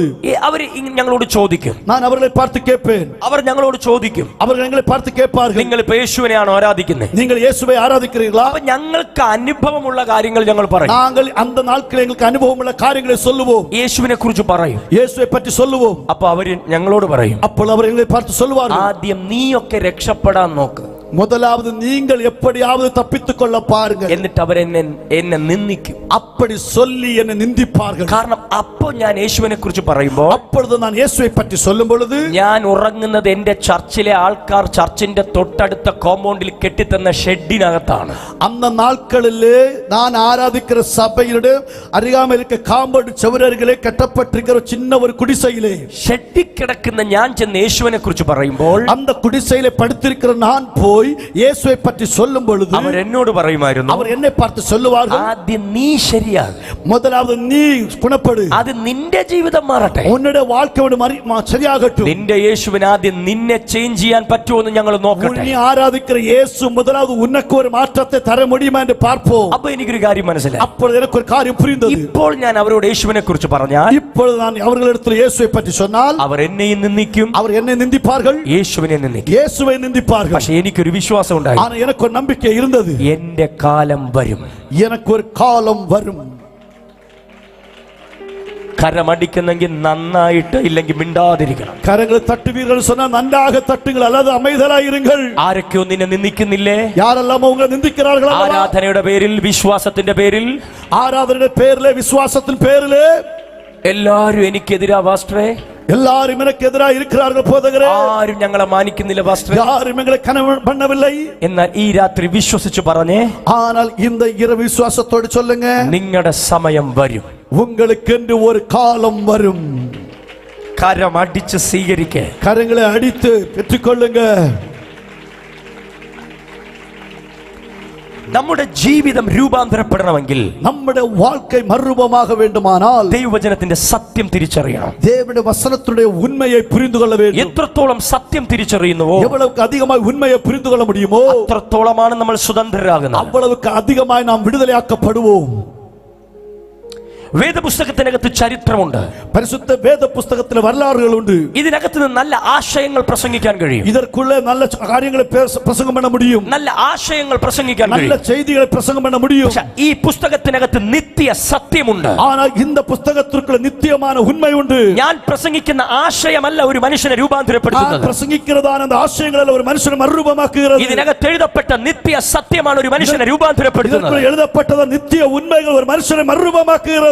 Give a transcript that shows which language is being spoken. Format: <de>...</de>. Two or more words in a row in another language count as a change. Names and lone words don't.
<ml>അവർ ഞങ്ങളോട് ചോദിക്കും,</ml> <ta>நான் அவர்களை பார்த்து கேட்பேன்.</ta> <ml>അവർ ഞങ്ങളോട് ചോദിക്കും,</ml> <ta>அவர்கள் எங்களை பார்த்து கேட்பார்கள்,</ta> <ml>നിങ്ങൾ ഇപ്പൊ യേശുവിനെയാണോ ആരാധിക്കുന്നത്?</ml> <ta>நீங்கள் இயேசுவை ஆராதிக்கிறீர்களா?</ta> <ml>അപ്പൊ ഞങ്ങൾക്ക് അനുഭവമുള്ള കാര്യങ്ങൾ ഞങ്ങൾ പറയും.</ml> <ta>நாங்கள் அந்த நாட்களில் எங்களுக்கு அனுபவம் உள்ள காரியங்களை சொல்லுவோம்.</ta> <ml>യേശുവിനെ കുറിച്ച് പറയും.</ml> <ta>இயேசுவை பற்றி சொல்லுவோம்.</ta> <ml>അപ്പൊ അവര് ഞങ്ങളോട് പറയും, അപ്പോൾ അവർ</ml> <ta>எங்களை பார்த்து சொல்வார்கள்,</ta> <ml>ആദ്യം നീയൊക്കെ രക്ഷപ്പെടാൻ നോക്ക്,</ml> <ta>முதலாவது நீங்கள் எப்படியாவது தப்பித்துக் கொள்ள பாருங்கள்.</ta> <ml>എന്നിട്ട് അവരെന്നെ നിന്ദിക്കും.</ml> <ta>அப்படி சொல்லி என்னை நிந்திப்பார்கள்.</ta> <ml>കാരണം അപ്പോ ഞാൻ യേശുവിനെ കുറിച്ച് പറയുമ്പോൾ,</ml> <ta>அப்பொழுது நான் இயேசுவை பற்றி சொல்லும் பொழுது,</ta> <ml>ഞാൻ ഉറങ്ങുന്നത് എന്റെ ചർച്ചിലെ ആൾക്കാർ ചർച്ചിന്റെ തൊട്ടടുത്ത കോമ്പൗണ്ടിൽ കെട്ടിത്തന്ന ഷെഡിനകത്താണ്.</ml> <ta>அந்த நாட்களிலே நான் ஆராதிக்கிற சபையிலே அருகாமையில் இருக்க காம்பவுண்ட் சுவரருகிலே கட்டப்பட்டிருக்கிற சின்ன ஒரு குடிசையிலே</ta> <ml>ഷെഡിൽ കിടക്കുന്ന ഞാൻ ചെന്ന് യേശുവിനെ കുറിച്ച് പറയുമ്പോൾ,</ml> <ta>அந்த குடிசையிலே படுத்திருக்கிற நான் போய் போய் இயேசுவை பற்றி சொல்லும் பொழுது</ta> <ml>അവർ എന്നോട് പറയുമായിരുന്നു,</ml> <ta>அவர் என்னை பார்த்து சொல்லுவார்கள்,</ta> <ml>ആദ്യം നീ ശരിയാകും,</ml> <ta>முதலாவது நீ குணப்படு,</ta> <ml>അത് നിന്റെ ജീവിതം മാറട്ടെ,</ml> <ta>உன்னுடைய வாழ்க்கையோடு சரியாகட்டும்,</ta> <ml>നിന്റെ യേശുവിന് ആദ്യം നിന്നെ ചേഞ്ച് ചെയ്യാൻ പറ്റുമോ എന്ന് ഞങ്ങൾ നോക്കട്ടെ.</ml> <ta>நீ ஆராதிக்கிற இயேசு முதலாவது உனக்கு ஒரு மாற்றத்தை தர முடியுமா என்று பார்ப்போம்.</ta> <ml>അപ്പൊ എനിക്കൊരു കാര്യം മനസ്സിലായി.</ml> <ta>அப்பொழுது எனக்கு ஒரு காரியம் புரிந்தது.</ta> <ml>ഇപ്പോൾ ഞാൻ അവരോട് യേശുവിനെ കുറിച്ച് പറഞ്ഞാൽ,</ml> <ta>இப்பொழுது நான் அவர்களிடத்தில் இயேசுவை பற்றி சொன்னால்</ta> <ml>അവർ എന്നെയും നിന്ദിക്കും,</ml> <ta>அவர் என்னை நிந்திப்பார்கள்,</ta> <ml>യേശുവിനെ നിന്ദിക്കും.</ml> <ta>இயேசுவை நிந்திப்பார்கள்.</ta> <ml>പക്ഷെ എനിക്കൊരു വിശ്വാസം ഉണ്ടായി,</ml> <ta>ஆனா எனக்கு ஒரு நம்பிக்கை இருந்தது,</ta> <ml>എന്റെ കാലം വരും,</ml> <ta>எனக்கு ஒரு காலம் வரும்.</ta> <ml>കരമടിക്കുന്നെങ്കിൽ നന്നായിട്ട്, ഇല്ലെങ്കിൽ മിണ്ടാതിരിക്കണം.</ml> <ta>கரங்களை தட்டுவீர்கள் சொன்னால் நன்றாக தட்டுங்கள், அல்லது அமைதலாயிருங்கள்.</ta> <ml>ആരൊക്കെയോ നിന്നെ നിന്ദിക്കുന്നില്ലേ?</ml> <ta>யாரெல்லாம் உங்களை நிந்திக்கிறார்கள்?</ta> <ml>ആരാധനയുടെ പേരിൽ, വിശ്വാസത്തിന്റെ പേരിൽ,</ml> <ta>ஆராதனைയുടെ பேரிலே, விசுவாசத்தின் பேரிலே</ta> <ml>എല്ലാരും എനിക്കെതിരാ പാസ്റ്ററേ,</ml> <ta>எல்லாரும் எனக்கு எதிராக இருக்கிறார்கள் போதகரே,</ta> <ml>ആരും ഞങ്ങളെ മാനിക്കുന്നില്ല പാസ്റ്ററേ,</ml> <ta>யாரும் எங்களை கனவு பண்ணவில்லை.</ta> <ml>എന്നാൽ ഈ രാത്രി വിശ്വസിച്ച് പറഞ്ഞേ,</ml> <ta>ஆனால் இந்த இரவு விசுவாசத்தோடு சொல்லுங்க,</ta> <ml>നിങ്ങളുടെ സമയം വരും,</ml> <ta>உங்களுக்கென்று ஒரு காலம் வரும்.</ta> <ml>കരമടിച്ച് സ്വീകരിക്ക,</ml> <ta>கரங்களை அடித்து பெற்றுக்கொள்ளுங்க.</ta> <ml>നമ്മുടെ ജീവിതം രൂപാന്തരപ്പെടണമെങ്കിൽ,</ml> <ta>നമ്മുടെ வாழ்க்கை மறுரூபமாக வேண்டுமானால்</ta> <ml>ദൈവവചനത്തിന്റെ സത്യം തിരിച്ചറിയണം.</ml> <ta>தேவனுடைய வசனத்துடைய உண்மையை புரிந்து கொள்ள வேண்டும்.</ta> <ml>എത്രത്തോളം സത്യം തിരിച്ചറിയുന്നുവോ,</ml> <ta>எவ்வளவுக்கு அதிகமாய் உண்மையை புரிந்து கொள்ள முடியுமோ,</ta> <ml>അത്രത്തോളമാണ് നമ്മൾ സ്വതന്ത്രരാകുന്നത്.</ml> <ta>அவ்வளவுக்கு அதிகமாய் நாம் விடுதலையாக்கப்படுவோம்.</ta> <ml>വേദപുസ്തകത്തിനകത്ത് ചരിത്രമുണ്ട്, പരിശുദ്ധ വേദ പുസ്തകത്തിലെ வரலாறுகள் ഉണ്ട്. ഇതിനകത്ത് നിന്ന് നല്ല ആശയങ്ങൾ പ്രസംഗിക്കാൻ കഴിയും,</ml> <ta>இதற்குள்ள நல்ல காரியங்களை பிரசங்கம் பண்ண முடியும்,</ta> <ml>നല്ല ആശയങ്ങൾ പ്രസംഗിക്കാൻ</ml> <ta>நல்ல</ta> <ml>കഴിയും.</ml> <ta>செய்திகளை பிரசங்கம் பண்ண முடியும்.</ta> <ml>പക്ഷേ ഈ പുസ്തകത്തിനകത്ത് നിത്യ സത്യമുണ്ട്.</ml> <ta>ஆனால் இந்த புஸ்தகத்திற்குள்ள நித்தியமான உண்மை உண்டு.</ta> <ml>ഞാൻ പ്രസംഗിക്കുന്ന ആശയമല്ല ഒരു മനുഷ്യനെ രൂപാന്തരപ്പെടുത്തുന്നത്,</ml> <ta>பிரசங்கிக்கிறதான அந்த ஆசைகள் ஒரு மனுஷனை மறுரூபமாக்குகிறது.</ta> <ml>ഇതിനകത്ത് എഴുതപ്പെട്ട നിത്യ സത്യമാണ് ഒരു മനുഷ്യനെ രൂപാന്തരപ്പെടുത്തുന്നത്.</ml> <ta>இதற்குள்ள எழுதப்பட்டது நித்திய உண்மைகள் ஒரு மனுஷனை மறுரூபமாக்குகிறது.</ta>